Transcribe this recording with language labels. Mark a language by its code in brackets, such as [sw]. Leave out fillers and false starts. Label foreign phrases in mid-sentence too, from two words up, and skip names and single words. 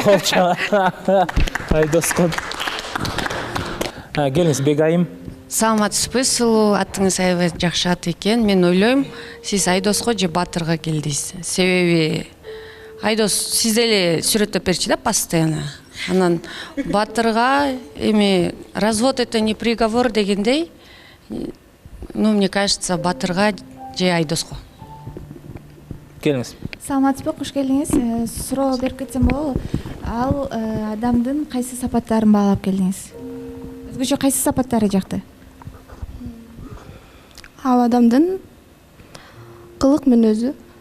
[ky] Колча. Айдоско. Келиңиз, Бегайым. Саламатсызбы, сулуу атыңыз аябай жакшы ат экен. Мен ойлойм, сиз Айдоско же Батырга келдиңиз. Себеби Айдос сиз деле сүрөттөп берчү да постоянно. Анан Батырга эми [ru] развод это не приговор дегендей, мне кажется, [ky] Батырга же Айдоско. Келиңиз. Саламатсызбы, кош келдиңиз. Суроо берип кетсем болобу? Ал адамдын кайсы сапаттарын баалап келдиңиз? Өзгөчө кайсы сапаттары жакты? Ал адамдын кылык мүнөзү.